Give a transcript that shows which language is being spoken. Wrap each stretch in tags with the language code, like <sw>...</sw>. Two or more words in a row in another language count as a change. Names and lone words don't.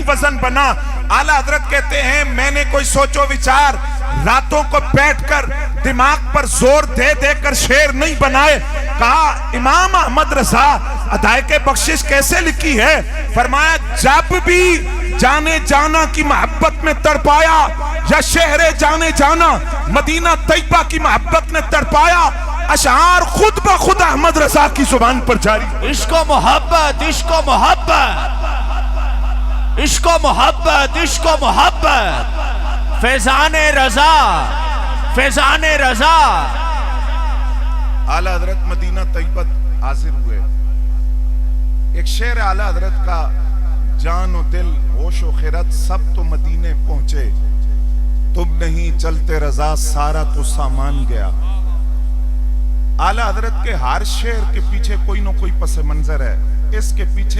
<ur>وزن بنا اعلیٰ حضرت کہتے ہیں میں نے کوئی سوچو وچار راتوں کو بیٹھ کر دماغ پر زور دے دے کر شعر نہیں بنائے کہا امام احمد رضا ادائق بخشش کیسے لکھی ہے فرمایا جب بھی جانے جانا کی محبت میں تڑپایا یا شہر جانے جانا مدینہ طیبہ کی محبت نے تڑپایا اشعار خود بخود احمد رضا کی زبان پر جاری عشق و محبت عشق و محبت عشق و محبت عشق و محبت فیضان رضا فیضان رضا اعلیٰ حضرت مدینہ طیبہ حاضر ہوئے ایک شعر اعلیٰ حضرت کا جان و دل ہوش و خیرت سب تو مدینے پہنچے تم نہیں چلتے رضا سارا تو سامان گیا اعلیٰ حضرت کے ہر شعر کے پیچھے کوئی نہ کوئی پس منظر ہے اس کے پیچھے</ur>